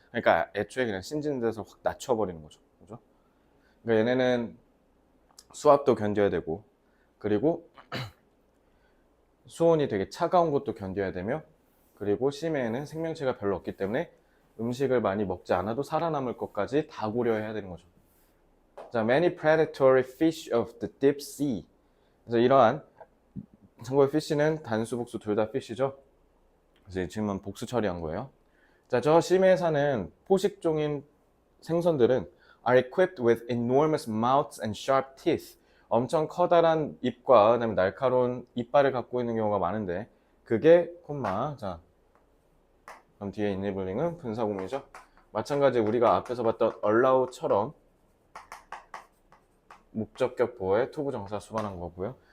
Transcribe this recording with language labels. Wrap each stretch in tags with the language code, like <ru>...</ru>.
<ko>그러니까 애초에 그냥 신진대에서 확 낮춰버리는 거죠. 그죠? 그러니까 얘네는 수압도 견뎌야 되고, 그리고 수온이 되게 차가운 것도 견뎌야 되며, 그리고 심해에는 생명체가 별로 없기 때문에 음식을 많이 먹지 않아도 살아남을 것까지 다 고려해야 되는 거죠.</ko> <en>자, many predatory fish of the deep sea.</en> <ko>그래서 이러한, 참고로 fish는 단수 복수 둘 다 fish죠. 그래서 지금은 복수 처리한 거예요. 자, 저 심해에 사는 포식종인 생선들은</ko> <en>are equipped with enormous mouths and sharp teeth.</en> <ko>엄청 커다란 입과 그다음에 날카로운 이빨을 갖고 있는 경우가 많은데, 그게 콤마. 자, 그럼 뒤에 enabling 분사구문이죠. 마찬가지 우리가 앞에서 봤던 allow처럼 목적격 보호에 투부정사 수반한 거고요.</ko>